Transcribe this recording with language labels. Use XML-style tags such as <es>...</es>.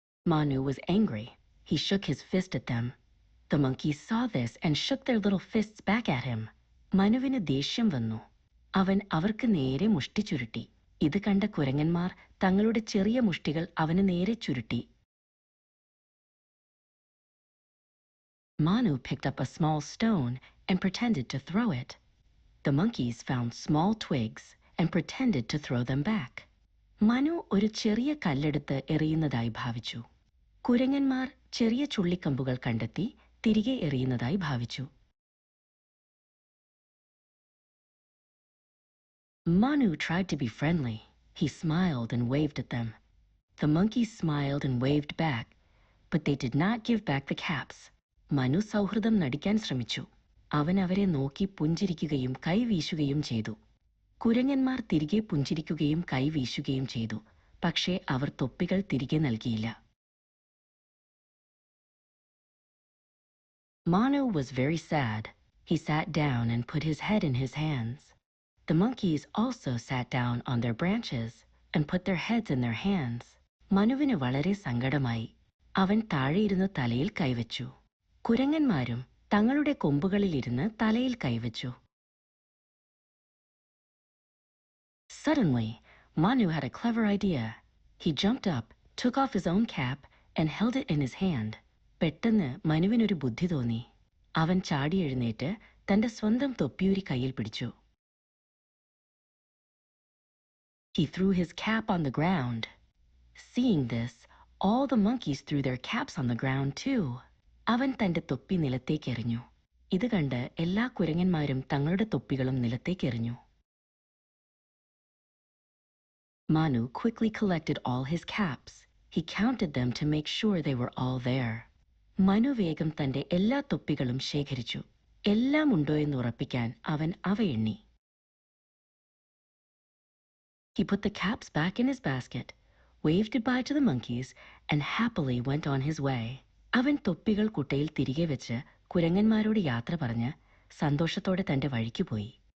<en>Manu was angry. He shook his fist at them. The monkeys saw this and shook their little fists back at him.</en> <ml>മനുവിന് ദേഷ്യം വന്നു. അവൻ അവർക്ക് നേരെ മുഷ്ടി ചുരുട്ടി. ഇത് കണ്ട കുരങ്ങന്മാർ തങ്ങളുടെ ചെറിയ മുഷ്ടികൾ അവന് നേരെ ചുരുട്ടി.</ml> <en>Manu picked up a small stone and pretended to throw it. The monkeys found small twigs and pretended to throw them back.</en> <ml>Manu ഒരു ചെറിയ കല്ലെടുത്ത് എറിയുന്നതായി ഭാവിച്ചു. കുരങ്ങന്മാർ ചെറിയ ചുള്ളിക്കമ്പുകൾ കണ്ടെത്തി തിരികെ എറിയുന്നതായി ഭാവിച്ചു.</ml> <en>Manu tried to be friendly. He smiled and waved at them. The monkeys smiled and waved back, but they did not give back the caps.</en> <ml>Manu സൗഹൃദം നടിക്കാൻ ശ്രമിച്ചു. അവൻ അവരെ നോക്കി പുഞ്ചിരിക്കുകയും കൈവീശുകയും ചെയ്തു. കുരങ്ങന്മാർ തിരികെ പുഞ്ചിരിക്കുകയും കൈവീശുകയും ചെയ്തു. പക്ഷേ അവർ തൊപ്പികൾ തിരികെ നൽകിയില്ല.</ml> <en>Manu was very sad. He sat down and put his head in his hands. The monkeys also sat down on their branches and put their heads in their hands.</en> <ml>മനുവിന് വളരെ സങ്കടമായി. അവൻ താഴെയിരുന്ന് തലയിൽ കൈവച്ചു. കുരങ്ങന്മാരും തങ്ങളുടെ കൊമ്പുകളിലിരുന്ന് തലയിൽ കൈവച്ചു.</ml> <en>Suddenly, Manu had a clever idea. He jumped up, took off his own cap, and held it in his hand.</en> <ml>പെട്ടെന്ന് മനുവിനൊരു ബുദ്ധി തോന്നി. അവൻ ചാടി എഴുന്നേറ്റ് തന്റെ സ്വന്തം തൊപ്പിയൂരി കയ്യിൽ പിടിച്ചു.</ml> <en>He threw his cap on the ground. Seeing this, all the monkeys threw their caps on the ground too.</en> <ml>അവൻ തന്റെ തൊപ്പി നിലത്തേക്കെറിഞ്ഞു. ഇത് കണ്ട് എല്ലാ കുരങ്ങന്മാരും തങ്ങളുടെ തൊപ്പികളും നിലത്തേക്കെറിഞ്ഞു.</ml> <en>Manu quickly collected all his caps. He counted them to make sure they were all there.</en> <ml>Manu വേഗം തന്റെ എല്ലാ തൊപ്പികളും ശേഖരിച്ചു. എല്ലാം ഉണ്ടോ എന്ന് ഉറപ്പിക്കാൻ അവൻ അവ എണ്ണി.</ml> <en>He put the caps back in his basket, waved goodbye to the monkeys, and happily went on his way.</en> <ml>അവൻ തൊപ്പികൾ കുട്ടയിൽ തിരികെ വെച്ച് കുരങ്ങന്മാരോട് യാത്ര പറഞ്ഞ് സന്തോഷത്തോടെ തന്റെ വഴിക്ക് പോയി.</ml>